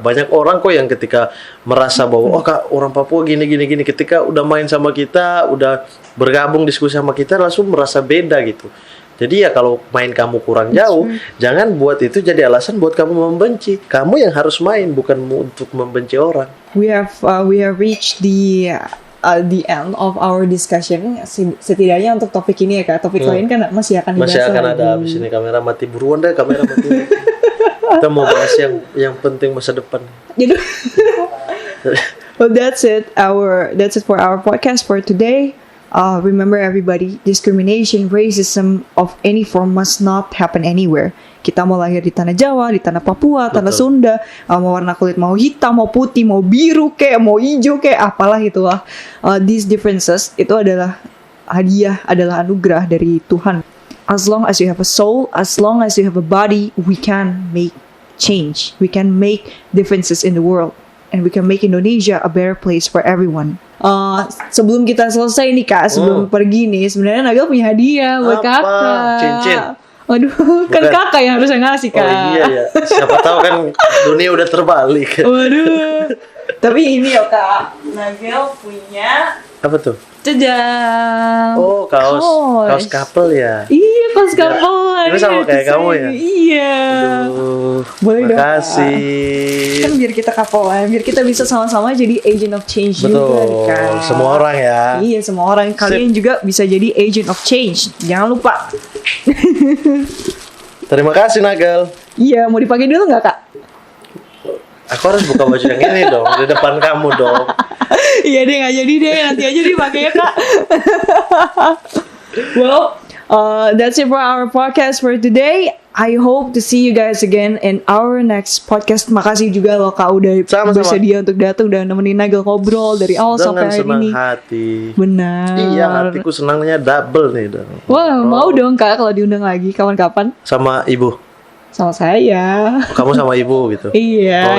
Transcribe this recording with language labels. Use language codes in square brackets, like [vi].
[id] Banyak orang kok yang ketika merasa bahwa Kak, orang Papua gini, ketika udah main sama kita, udah bergabung diskusi sama kita, langsung merasa beda gitu. Jadi ya kalau main kamu kurang jauh, jangan buat itu jadi alasan buat kamu membenci. Kamu yang harus main, bukan untuk membenci orang. [en] We have reached the end of our discussion. [id] Setidaknya untuk topik ini ya Kak. Topik lain kan masih akan dibahas. Masih akan ada habis ini. Kamera mati, buruan deh kamera mati. Kita mau bahas yang penting masa depan. Gitu. [en] Well, that's it for our podcast for today. Remember everybody, discrimination, racism of any form must not happen anywhere. [id] Kita mau lahir di tanah Jawa, di tanah Papua, tanah Sunda, mau warna kulit mau hitam, mau putih, mau biru kayak, mau hijau kayak, apalah itulah. These differences itu adalah hadiah, adalah anugerah dari Tuhan. [en] as long as you have a soul, as long as you have a body, we can make change. We can make differences in the world. And we can make Indonesia a better place for everyone. [id] Sebelum kita selesai nih Kak, sebelum pergi nih, sebenarnya Nagel punya hadiah buat Apa? Kakak. Cincin? Waduh, kan Bukan. Kakak yang harusnya ngasih Kak. Oh iya ya. Siapa tahu kan dunia udah terbalik. Waduh. Tapi ini ya Kak, Nagel punya Apa tuh? Jajang. Oh, kaos couple ya. Iya, kaos couple. Ini sama kayak kamu ya? Iya. Aduh, Boleh dong, makasih. Kan biar kita couple biar kita bisa sama-sama jadi agent of change juga Betul, Kak. semua orang ya. Iya, semua orang. Kalian juga bisa jadi agent of change. Jangan lupa. Terima kasih Nagel. Iya, mau dipakai dulu nggak Kak? Aku harus buka baju yang ini dong, di depan kamu dong. Iya deh, nggak jadi deh, nanti aja dipakai ya Kak. [en] Well, that's it for our podcast for today. I hope to see you guys again in our next podcast. [id] Makasih juga loh Kak udah Sama-sama. bersedia untuk datang dan nemenin Nagel ngobrol dari awal sampai hari senang ini. hati. Benar. Iya, hatiku senangnya double nih dong. Wah, mau dong Kak kalau diundang lagi kapan-kapan Sama ibu. sama saya. Kamu sama ibu gitu. Iya,